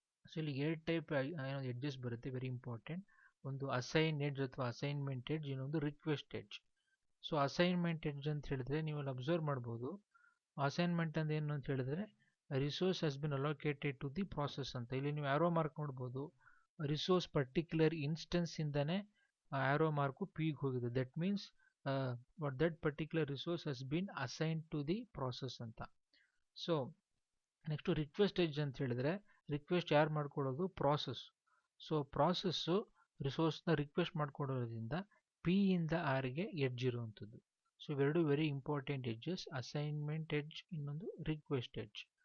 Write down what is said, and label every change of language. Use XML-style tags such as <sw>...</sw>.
<kn>So ಇಲ್ಲಿ 2 type ಏನೋ edges ಬರುತ್ತೆ, ವೆರಿ ಇಂಪಾರ್ಟೆಂಟ್. ಒಂದು ಅಸೈನ್ ಎಡ್ಜ್ ಅಥವಾ ಅಸೈನ್ಮೆಂಟ್ ಎಡ್ಜ್, ಇನ್ನೊಂದು request edge. So assignment edge ಅಂತ ಹೇಳಿದ್ರೆ ನೀವು ಅಲ್ಲಿ ಅಬ್ಸರ್ವ್ ಮಾಡ್ಬೋದು. ಅಸೈನ್ಮೆಂಟ್ ಅಂದ್ರೆ ಏನು ಅಂತ ಹೇಳಿದ್ರೆ,</kn> <en>resource has been allocated to the process</en> <kn>ಅಂತ. ಇಲ್ಲಿ ನೀವು ಆರೋ ಮಾರ್ಕ್ ನೋಡ್ಬೋದು, ರಿಸೋರ್ಸ್ ಪರ್ಟಿಕ್ಯುಲರ್ ಇನ್ಸ್ಟೆನ್ಸ್ ಇಂದಾನೆ ಆರೋ ಮಾರ್ಕು ಪಿಗೆ ಹೋಗಿದೆ.</kn> <en>That means what that particular resource has been assigned to the process ಅಂತ.</en> <kn>ಸೊ ನೆಕ್ಸ್ಟ್ ರಿಕ್ವೆಸ್ಟ್ ಎಡ್ಜ್ ಅಂತ ಹೇಳಿದ್ರೆ, ರಿಕ್ವೆಸ್ಟ್ ಯಾರು ಮಾಡ್ಕೊಳ್ಳೋದು? Process. So process ರಿಸೋರ್ಸ್ನ request ಮಾಡ್ಕೊಡೋದ್ರಿಂದ P ಇಂದ ಆರ್ಗೆ ಎಡ್ಜ್ ಇರುವಂಥದ್ದು. ಸೊ ಇವೆರಡು very important edges, assignment edge, ಇನ್ನೊಂದು ರಿಕ್ವೆಸ್ಟ್ ಎಡ್ಜ್.</kn>